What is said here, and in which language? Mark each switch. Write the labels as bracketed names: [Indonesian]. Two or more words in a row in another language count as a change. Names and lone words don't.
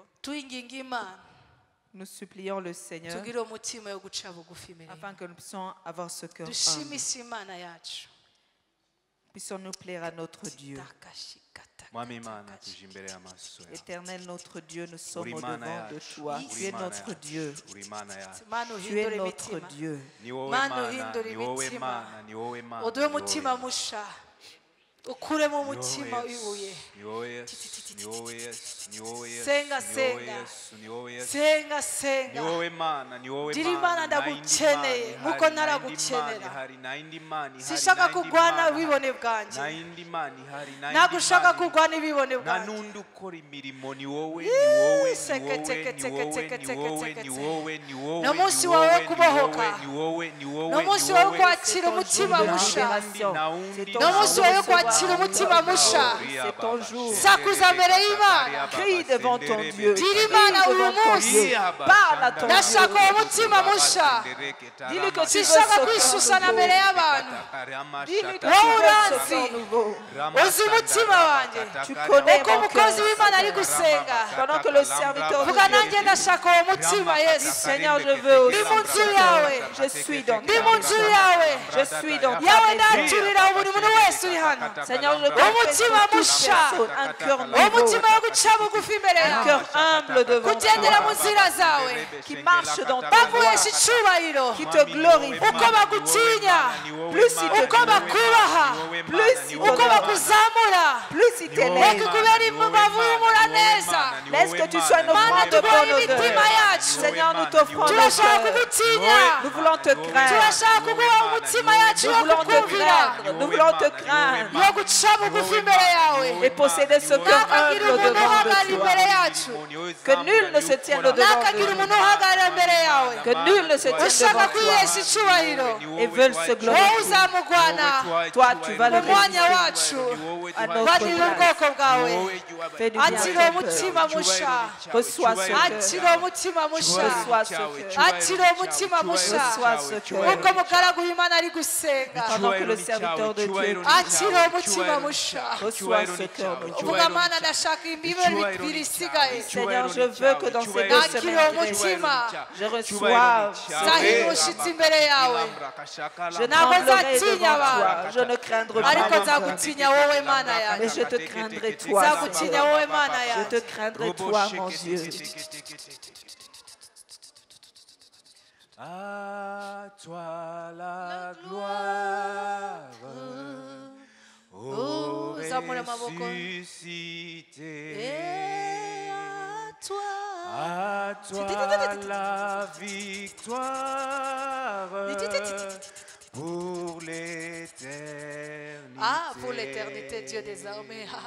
[French] Nous supplions le Seigneur afin que nous puissions avoir ce cœur humble. Puissions-nous plaire à notre Dieu. Éternel notre Dieu, nous sommes au-devant de toi. Tu es notre Dieu. Tu es notre Dieu. [Kinyarwanda] Ukuremo umutima wibuye. Senga senga. Senga senga. Diri Imana ndagukeneye nkuko naragukenera. Sishaka kugwana ubibone bwanje. Nagushaka kugwana ibibone bwanje. Nanundu ukora imirimo ni wowe, no munsi wawe kubohoka. No munsi wawe kwakira umutima musha. No munsi wawe kwakira akira umutima musha. [French] C'est ton jour. [Kinyarwanda] Sakuza mbere y'Imana. [French] Crie devant ton Dieu. [Kinyarwanda] Dira Imana uyu munsi. [French] Parle à ton Dieu. [Kinyarwanda] Ndashaka uwo mutima musha. [French] Dis-lui que tu veux [Kinyarwanda] Sinshaka kwishushana mbere y'abantu. [French] Dis-lui que [Kinyarwanda] wowe [French] tu [Kinyarwanda] urazi. [French] veux nouveau. [Kinyarwanda] Uzi umutima wanjye. [French] Tu connais [Kinyarwanda] Uko [French] mon [Kinyarwanda] umukozi [French] cœur. [Kinyarwanda] w'Imana ari gusenga. [French] Pendant que le serviteur de [Kinyarwanda] Vuga [French] Dieu [Kinyarwanda] nanjye ndashaka uwo mutima Yesu. [French] Seigneur, je veux aussi. [Kinyarwanda] Ndi mu nzu yawe. [French] Je suis dans [Kinyarwanda] Ndi [French] ta [Kinyarwanda] mu nzu yawe. [French] Je suis dans ta [Kinyarwanda] yawe [French] maison. [Kinyarwanda] ndaturira buri muntu wese uri hano. [French] Seigneur, je [Kinyarwanda] umutima musha. [French] un cœur nouveau. [Kinyarwanda] umutima wo guca bugufi imbere [French] Un [Kinyarwanda] yawe. [French] cœur humble devant [Kinyarwanda] kugendera mu [French] toi. [Kinyarwanda] nzira zawe. [French] Qui marche dans ta voie. [Kinyarwanda] baguhesha icyubahiro. [French] Qui te glorifie. [Kinyarwanda] uko bagutinya. [French] Plus il te [Kinyarwanda] uko bakubaha. [French] Plus il [Kinyarwanda] uko [French] t'honore. [Kinyarwanda] bakuzamura. [French] Plus il [Kinyarwanda] reka [French] t'élève. [Kinyarwanda] ikubere imuvumura neza. [French] Laisse que tu sois une offrande de [Kinyarwanda] tubahe [French] bonne [Kinyarwanda] imitima [French] odeur. [Kinyarwanda] yacu. [French] Seigneur, nous t'offrons nos [Kinyarwanda] turashaka [French] cœurs. [Kinyarwanda] kugutinya. [French] Nous voulons te craindre. [Kinyarwanda] turashaka kuguha umutima yacu [French] Nous [Kinyarwanda] yo [French] voulons te [Kinyarwanda] kukumvira. [French] craindre. Nous voulons te craindre. [Kinyarwanda] yo guca bugufi imbere yawe. [French] Et posséder ce cœur [Kinyarwanda] ntakagira [French] humble [Kinyarwanda] umuntu [French] devant [Kinyarwanda] uhagarara [French] de [Kinyarwanda] imbere [French] toi. [Kinyarwanda] yacu. [French] Que nul ne se tienne au devant [Kinyarwanda] ntakagira [French] de [Kinyarwanda] umuntu [French] nous. [Kinyarwanda] uhagarara imbere yawe. [French] Que nul ne se tienne [Kinyarwanda] ushaka [French] devant [Kinyarwanda] kwihesha [French] toi. [Kinyarwanda] icyubahiro. [French] Et veulent se [Kinyarwanda] wowe [French] glorifier. [Kinyarwanda] uzamugwana [French] Toi, tu vas le [Kinyarwanda] mu mwanya [French] résister [Kinyarwanda] wacu. [French] à notre [Kinyarwanda] bagirira [French] place. [Kinyarwanda] ubwoko bwawe. [French] Fais du bien à [Kinyarwanda] akira [French] ton [Kinyarwanda] umutima [French] cœur. [Kinyarwanda] musha. [French] Reçois ce cœur. [Kinyarwanda] akira umutima musha. [French] Reçois ce cœur. [Kinyarwanda] akira umutima musha. [French] Reçois ce cœur. [Kinyarwanda] uko mugaragu w'Imana ari gusenga. [French] Pendant que le serviteur de Dieu [Kinyarwanda] akira umutima musha. [French] reçoit ce cœur. [Kinyarwanda] uvuga Mana ndashaka imibiri bibiri isigaye. [French] Seigneur, je veux que dans ces 2 [Kinyarwanda] nakira [French] semaines, [Kinyarwanda] umutima. [French] je reçois [Kinyarwanda] nzahira ubushitsi imbere yawe. [French] Je [Kinyarwanda] ntabwo [French] tremblerai [Kinyarwanda] nzatinya [French] devant toi. [Kinyarwanda] abantu. [French] Je ne craindrai [Kinyarwanda] ariko [French] pas. [Kinyarwanda] nzagutinya wowe Mana [French] Mais [Kinyarwanda] yanjye. [French] je te craindrai toi. [Kinyarwanda] nzagutinya wowe Mana [French] Je [Kinyarwanda] yanjye. [French] te craindrai toi, mon Dieu. À toi la gloire, ô [Kinyarwanda] zamura amaboko. [French] ressuscité. À toi. À toi la victoire pour l'éternité. Ah, pour l'éternité, Dieu des armées.